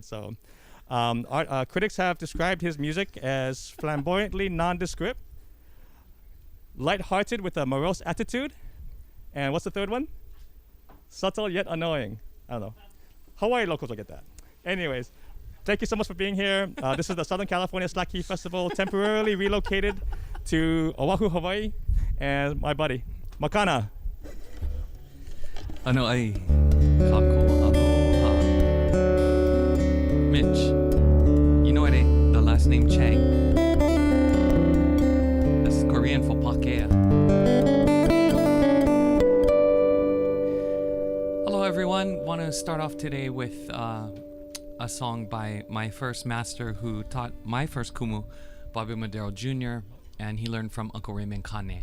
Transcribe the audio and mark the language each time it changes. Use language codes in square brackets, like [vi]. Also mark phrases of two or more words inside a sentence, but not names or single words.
[en] So critics have described his music as flamboyantly nondescript, lighthearted with a morose attitude, and what's the third one? Subtle yet annoying. I don't know. Hawaii locals will get that. Anyways, thank you so much for being here. This is the Southern California Slack Key Festival, temporarily relocated to Oahu, Hawaii, and my buddy, Makana. [haw] Ano ai kako aloha. [en] Mitch, you know the last name Chang? That's Korean for pakea. Hello everyone, want to to start off today with a song by my first master who taught my first kumu, Bobby Madero Jr., and he learned from Uncle Raymond Kane.